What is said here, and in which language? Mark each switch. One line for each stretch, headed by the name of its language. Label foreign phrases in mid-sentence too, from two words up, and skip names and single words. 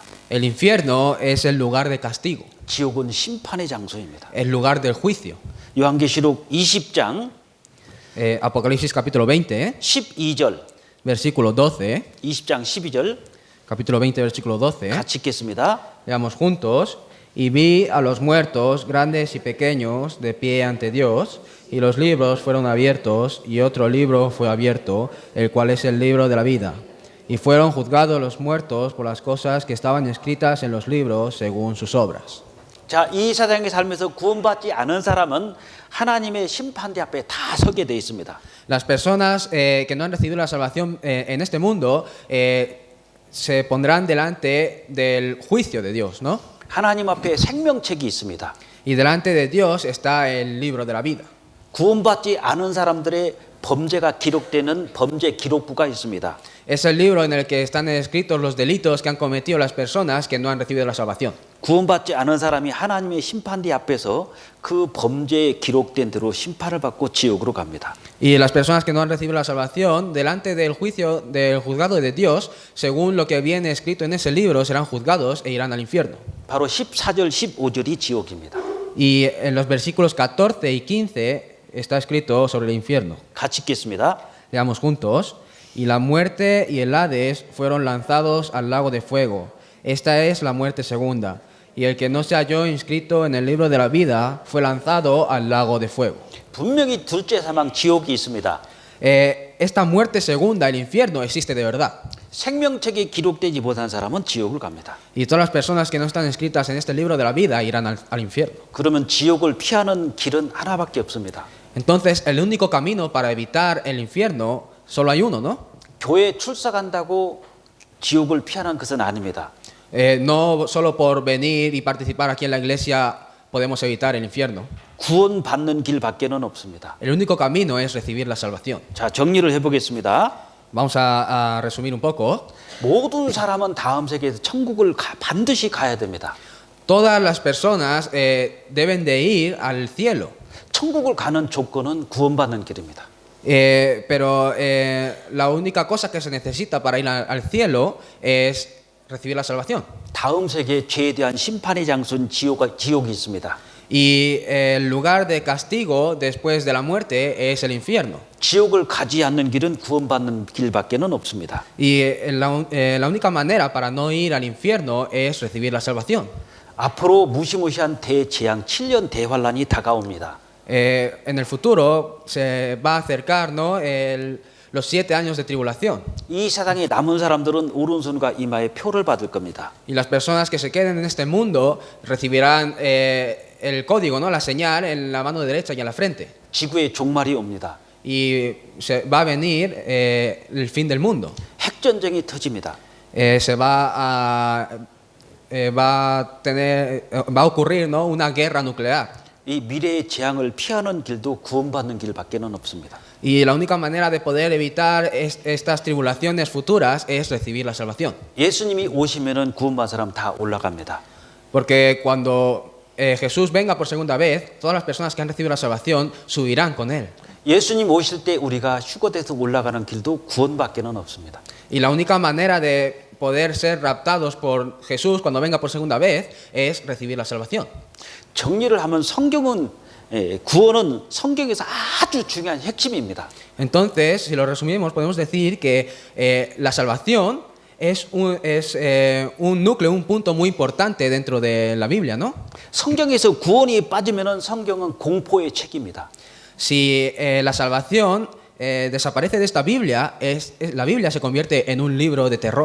Spanish: El infierno es el lugar de castigo,
Korean: 지옥은 심판의 장소입니다.
Spanish: el lugar del juicio.
Korean: 요한계시록 20장
Spanish: Apocalipsis capítulo 20,
Korean: 12절,
Spanish: versículo 12,
Korean: 20장 12절
Spanish: capítulo 20, versículo 12.
Korean: 같이 읽겠습니다.
Spanish: Leamos juntos. Y vi a los muertos, grandes y pequeños, de pie ante Dios, y los libros fueron abiertos, y otro libro fue abierto, el cual es el libro de la vida. Y fueron juzgados los muertos por las cosas que estaban escritas en los libros según sus obras.
Korean: 자, 이 세상에 살면서 구원받지 않은 사람은 하나님의 심판대 앞에 다 서게 돼 있습니다.
Spanish: Las personas que no han recibido la salvación en este mundo se pondrán delante del juicio de Dios, ¿no?
Korean: 하나님 앞에 생명책이 있습니다.
Spanish: Y delante de Dios está el libro de la vida.
Korean: 구원받지 않은 사람들의 범죄가 기록되는 범죄 기록부가 있습니다.
Spanish: Es el libro en el que están escritos los delitos que han cometido las personas que no han recibido la salvación.
Korean: 구원받지 않은 사람이 하나님의 심판대 앞에서 그 범죄에 기록된 대로 심판을 받고 지옥으로 갑니다.
Spanish: Y las personas que no han recibido la salvación, delante del juicio, del juzgado de Dios, según lo que viene escrito en ese libro, serán juzgados e irán al infierno.
Korean: 바로 14절, 15절이 지옥입니다.
Spanish: Y en los versículos 14 y 15 está escrito sobre el infierno.
Korean: 같이 읽겠습니다.
Spanish: Leamos juntos. Y la muerte y el Hades fueron lanzados al lago de fuego. Esta es la muerte segunda. Y el que no se halló inscrito en el libro de la vida fue lanzado al lago de fuego.
Korean: 분명히 둘째 사망 지옥이 있습니다.
Spanish: Esta muerte segunda, el infierno, existe de verdad.
Korean: 생명책에 기록되지 못한 사람은 지옥을 갑니다.
Spanish: Y todas las personas que no están escritas en este libro de la vida irán al infierno.
Korean: 그러면 지옥을 피하는 길은 하나밖에 없습니다.
Spanish: Entonces, el único camino para evitar el infierno, solo hay uno, ¿no?
Korean: 교회 출석 한다고 지옥을 피하는 것은 아닙니다.
Spanish: No solo por venir y participar aquí en la iglesia podemos evitar el infierno.
Korean: 구원받는 길밖에는 없습니다.
Spanish: El único camino es recibir la salvación.
Korean: 자, 정리를 해보겠습니다.
Spanish: Vamos a resumir un poco.
Korean: 모든 사람은 다음 세계에서 천국을 반드시 가야 됩니다.
Spanish: Todas las personas deben de ir al cielo.
Korean: 천국을 가는 조건은 구원받는 길입니다.
Spanish: Pero la única cosa que se necesita para ir al cielo es recibir la salvación.
Korean: 다음 세계에 죄에 대한 심판의 장소는 지옥이 있습니다.
Spanish: Y el lugar de castigo después de la muerte es el infierno.
Korean: 지옥을 가지 않는 길은 구원받는 길밖에는 없습니다.
Spanish: Y la única manera para no ir al infierno es recibir la salvación.
Korean: 앞으로 무시무시한 대재앙 7년 대환란이 다가옵니다.
Spanish: En el futuro se va a acercar, ¿no? Los 7 años de tribulación.
Korean: 이 세상에 남은 사람들은 오른손과 이마에 표를 받을 겁니다.
Spanish: Y las personas que se queden en este mundo recibirán el código, ¿no? La señal en la mano derecha y en la frente.
Korean: 지구의 종말이 옵니다.
Spanish: Y va a venir el fin del mundo.
Korean: 핵전쟁이 터집니다.
Spanish: Va a ocurrir, ¿no? Una guerra nuclear.
Korean: 이 미래의 재앙을 피하는 길도 구원받는 길밖에는 없습니다.
Spanish: Y la única manera de poder evitar estas tribulaciones futuras es recibir la salvación.
Korean: 예수님이 오시면은 구원받은 사람 다 올라갑니다.
Spanish: Porque cuando Jesús venga por segunda vez, todas las personas que han recibido la salvación subirán con él.
Korean: 예수님 오실 때 우리가 휴거돼서 올라가는 길도 구원밖에는 없습니다.
Spanish: Y la única manera de poder ser raptados por Jesús cuando venga por segunda vez es recibir la salvación.
Korean: 정리를 하면 성경은 구원은 성경에서 아주 중요한 핵심입니다.
Spanish: Entonces, si lo resumimos, podemos decir que la salvación es un núcleo, un punto muy importante dentro de la Biblia, ¿no?
Korean: 성경에서 구원이 빠지면은 성경은 공포의 책입니다.
Spanish: Si la salvación desaparece de esta Biblia, la Biblia se convierte en un libro de terror.